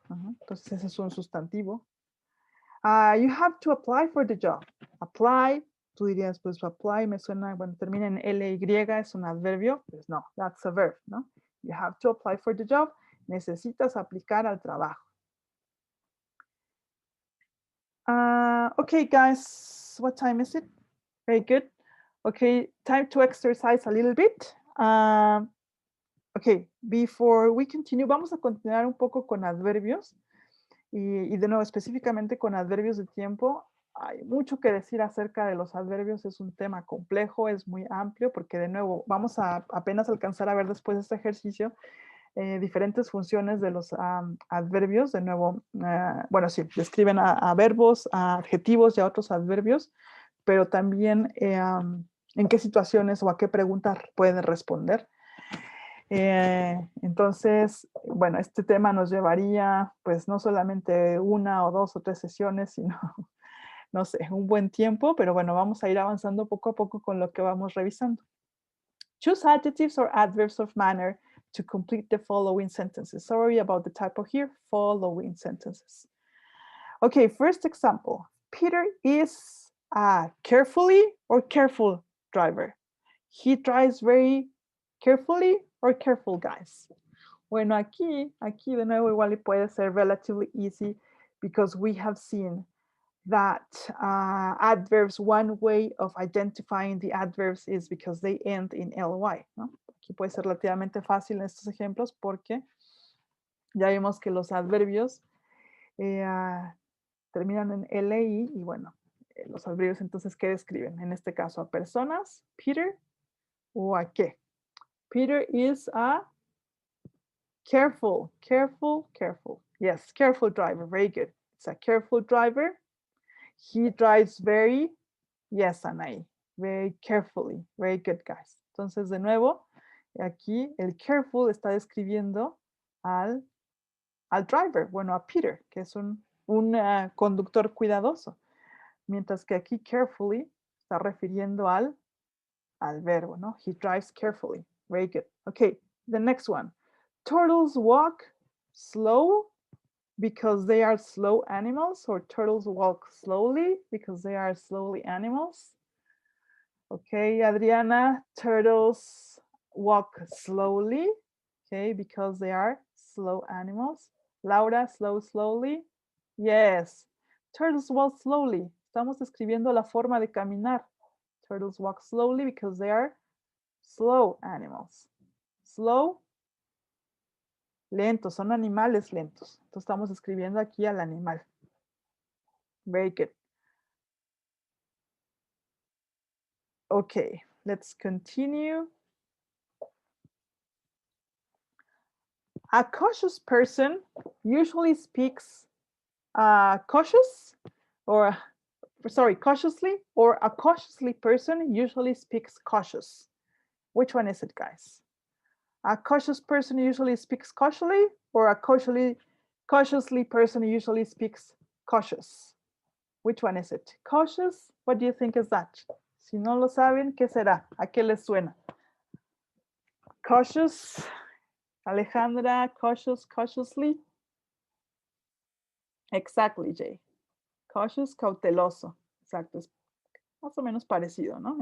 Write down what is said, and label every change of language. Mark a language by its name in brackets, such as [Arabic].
[Spanish] Entonces ese es un sustantivo. [English] You have to apply for the job. [Spanish] Apply, tú dirías, pues apply me suena, bueno, termina en ly, es un adverbio. Pues no, [English] that's a verb, [Spanish] ¿no? [English] You have to apply for the job. [Spanish] Necesitas aplicar al trabajo. [English] Okay, guys, what time is it? Very good. Okay, time to exercise a little bit. Okay, before we continue, [Spanish] vamos a continuar un poco con adverbios y de nuevo específicamente con adverbios de tiempo. Hay mucho que decir acerca de los adverbios, es un tema complejo, es muy amplio porque de nuevo vamos a apenas alcanzar a ver después de este ejercicio diferentes funciones de los adverbios. De nuevo, bueno, sí, describen a verbos, a adjetivos y a otros adverbios, pero también en qué situaciones o a qué preguntas pueden responder. Entonces, bueno, este tema nos llevaría pues no solamente una o dos o tres sesiones, sino, no sé, un buen tiempo, pero bueno, vamos a ir avanzando poco a poco con lo que vamos revisando. [English] Choose adjectives or adverbs of manner to complete the following sentences. Sorry about the typo here, following sentences. Okay, first example. Peter is a carefully or careful driver. He drives very carefully or careful, guys. [Spanish] Bueno, aquí de nuevo igual puede ser [English] relatively easy because we have seen that adverbs, one way of identifying the adverbs is because they end in ly, ¿no? [Spanish] Aquí puede ser relativamente fácil en estos ejemplos porque ya vimos que los adverbios terminan en li y bueno, los adverbios entonces, ¿qué describen? En este caso, a personas, Peter, o a qué. [English] Peter is a careful. Yes, careful driver, very good. It's a careful driver. He drives very, yes, Anaí, very carefully. Very good, guys. [Spanish] Entonces, de nuevo, aquí el careful está describiendo al driver, bueno, a Peter, que es un conductor cuidadoso. Mientras que aquí carefully está refiriendo al verbo, ¿no? [English] He drives carefully. Very good. Okay, the next one. Turtles walk slow because they are slow animals, or turtles walk slowly because they are slowly animals. Okay, Adriana, turtles walk slowly, okay, because they are slow animals. Laura, slowly. Yes, turtles walk slowly. [Spanish] Estamos describiendo la forma de caminar. [English] Turtles walk slowly because they are slow animals. [Spanish] Slow, lentos, son animales lentos. Entonces estamos escribiendo aquí al animal. [English] Very good. Okay, let's continue. A cautious person usually speaks cautious, or sorry, cautiously, or a cautiously person usually speaks cautious. Which one is it, guys? A cautious person usually speaks cautiously, or a cautiously person usually speaks cautious? Which one is it? Cautious? What do you think is that? [Spanish] Si no lo saben, ¿qué será? ¿A qué les suena? Cautious, Alejandra, cautious, cautiously. [English] Exactly, Jay. Cautious, cauteloso. [Spanish] Exacto, es más o menos parecido, ¿no?